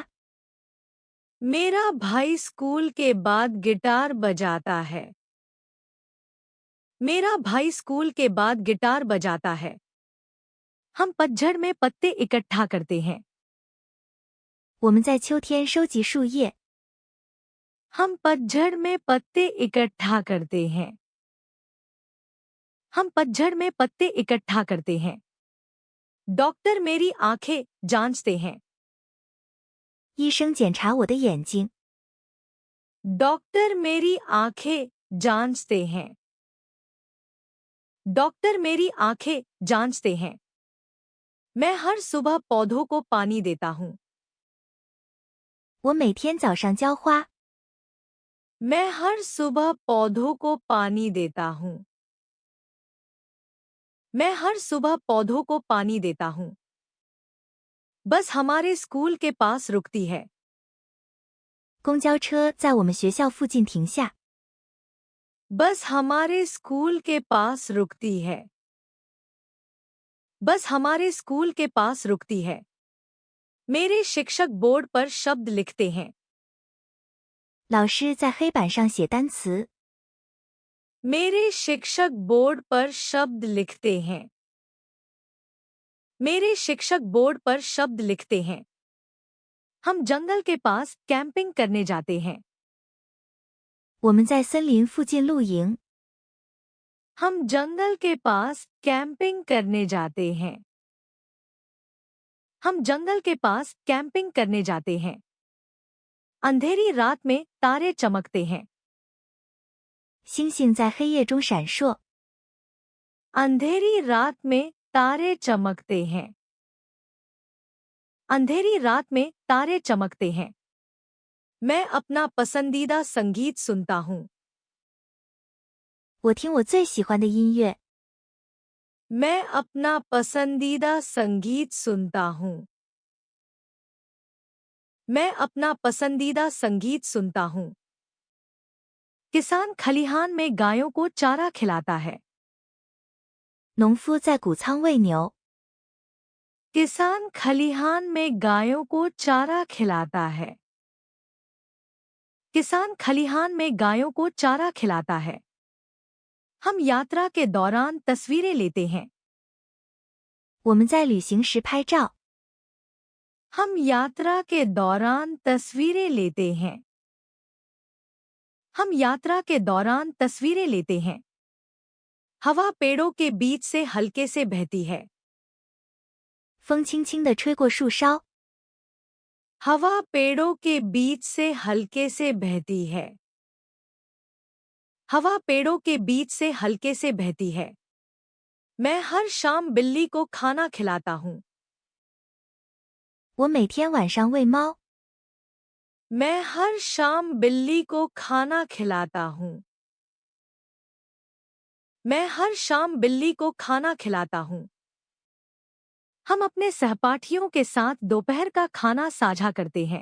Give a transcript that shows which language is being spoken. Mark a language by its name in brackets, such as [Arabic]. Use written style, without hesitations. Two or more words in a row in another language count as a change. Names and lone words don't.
[Hindi] मेरा भाई स्कूल के बाद गिटार बजाता है। मेरा भाई स्कूल के बाद गिटार बजाता है। हम पतझड़ में पत्ते इकट्ठा करते हैं। [Chinese] 我们在秋天收集树叶。 [Hindi] हम पतझड़ में पत्ते इकट्ठा करते हैं। हम पतझड़ में पत्ते इकट्ठा करते हैं। डॉक्टर मेरी आंखें जांचते हैं। [Chinese] 医生检查我的眼睛。 [Hindi] डॉक्टर मेरी आंखें जांचते हैं। डॉक्टर मेरी आंखें जांचते हैं। मैं हर सुबह पौधों को पानी देता हूँ। [Chinese] 我每天早上浇花。 [Hindi] मैं हर सुबह पौधों को पानी देता हूँ। मैं हर सुबह पौधों को पानी देता हूँ। बस हमारे स्कूल के पास रुकती है। [Chinese] 公交车在我们学校附近停下。 [Hindi] बस हमारे स्कूल के पास रुकती है। बस हमारे स्कूल के पास रुकती है। मेरे शिक्षक बोर्ड पर शब्द लिखते हैं। [Chinese] 老师在黑板上写单词。 [Hindi] मेरे शिक्षक बोर्ड पर शब्द लिखते हैं। मेरे शिक्षक बोर्ड पर शब्द लिखते हैं। हम जंगल के पास कैंपिंग करने जाते हैं। [Chinese] 我们在森林附近露营。 [Hindi] हम जंगल के पास कैंपिंग करने जाते हैं। हम जंगल के पास कैंपिंग करने जाते हैं। अंधेरी रात में तारे चमकते हैं। [Chinese] 星星在黑夜中闪烁。 [Hindi] अंधेरी रात में तारे चमकते हैं। अंधेरी रात में तारे चमकते हैं। मैं अपना पसंदीदा संगीत सुनता हूँ। [Chinese] 我听我最喜欢的音乐。 [Hindi] मैं अपना पसंदीदा संगीत सुनता हूँ। मैं अपना पसंदीदा संगीत सुनता हूँ। किसान खलिहान में गायों को चारा खिलाता है। [Chinese] 农夫在谷仓喂牛。 [Hindi] किसान खलिहान में गायों को चारा खिलाता है। किसान खलिहान में गायों को चारा खिलाता है। हम यात्रा के दौरान तस्वीरें लेते हैं। [Chinese] 我们在旅行时拍照。 [Hindi] हम यात्रा के दौरान तस्वीरें लेते हैं। हम यात्रा के दौरान तस्वीरें लेते हैं। हवा पेड़ों के बीच से हल्के से बहती है। [Chinese] 风轻轻地吹过树梢。 [Hindi] हवा पेड़ों के बीच से हल्के से बहती है। हवा पेड़ों के बीच से हल्के से बहती है। मैं हर शाम बिल्ली को खाना खिलाता हूँ। [Chinese] 我每天晚上喂猫。 [Hindi] मैं हर शाम बिल्ली को खाना खिलाता हूँ। मैं हर शाम बिल्ली को खाना खिलाता हूँ। हम अपने सहपाठियों के साथ दोपहर का खाना साझा करते हैं।